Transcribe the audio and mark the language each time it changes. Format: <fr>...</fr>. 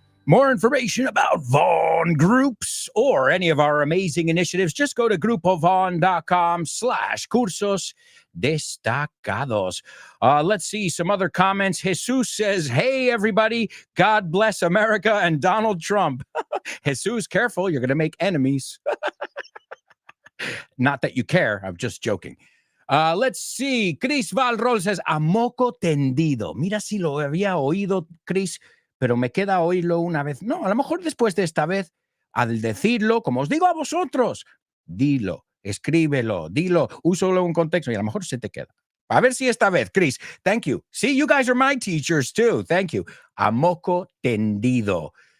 <en>More information about Vaughn groups or any of our amazing initiatives, just go to grupovaughn.com/cursos destacados. Let's see some other comments. Jesus says, hey, everybody, God bless America and Donald Trump. Jesus, careful, you're going to make enemies. Not that you care, I'm just joking. Let's see. Chris Valrol says,</en> <es>a moco tendido. Mira si lo había oído, Chris, pero me queda oírlo una vez. No, a lo mejor después de esta vez, al decirlo, como os digo a vosotros, dilo, escríbelo, dilo, úsalo en contexto y a lo mejor se te queda. A ver si esta vez, Chris.</es> <en>Thank you. See, you guys are my teachers too. Thank you.</en> <es>A moco tendido.</es>